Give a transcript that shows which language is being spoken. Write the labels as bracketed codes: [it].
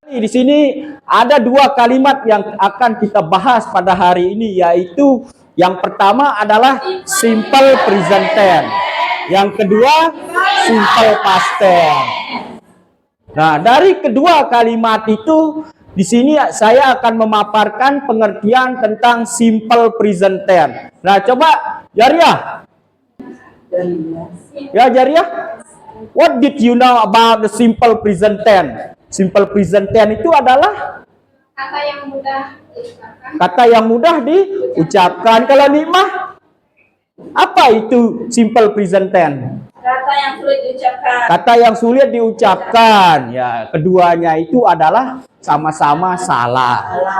[id] Di sini ada dua kalimat yang akan kita bahas pada hari ini, yaitu yang pertama adalah simple present tense, yang kedua simple past tense. Nah, dari kedua kalimat itu di sini saya akan memaparkan pengertian tentang simple present tense. Nah, coba Jariah. Ya, Jariah. [en] What did you know about the simple present tense? [id] Simple present tense itu adalah Kata yang mudah diucapkan. kata yang mudah diucapkan. Kalau Nikmah, apa itu simple present tense? Kata yang sulit diucapkan. Kata yang sulit diucapkan. Ya, keduanya itu adalah sama-sama salah.